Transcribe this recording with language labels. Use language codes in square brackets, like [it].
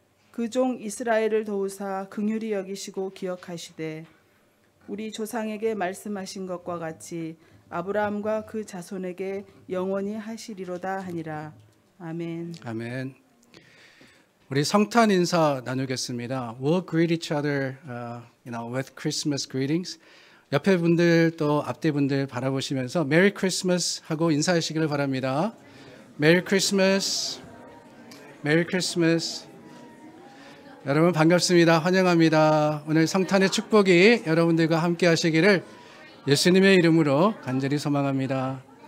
[ko] 그 종 이스라엘을 도우사 긍휼히 여기시고 기억하시되 우리 조상에게 말씀하신 것과 같이 아브라함과 그 자손에게 영원히 하시리로다 하니라. 아멘. 아멘. 우리 성탄 인사 나누겠습니다. [en] We'll greet each other, with Christmas greetings. [ko] 옆에 분들 또 앞뒤 분들 바라보시면서 Merry Christmas 하고 인사하시기를 바랍니다. [en] Merry Christmas, Merry Christmas. [ko] 여러분 반갑습니다. 환영합니다. 오늘 성탄의 축복이 여러분들과 함께 하시기를 예수님의 이름으로 간절히 소망합니다.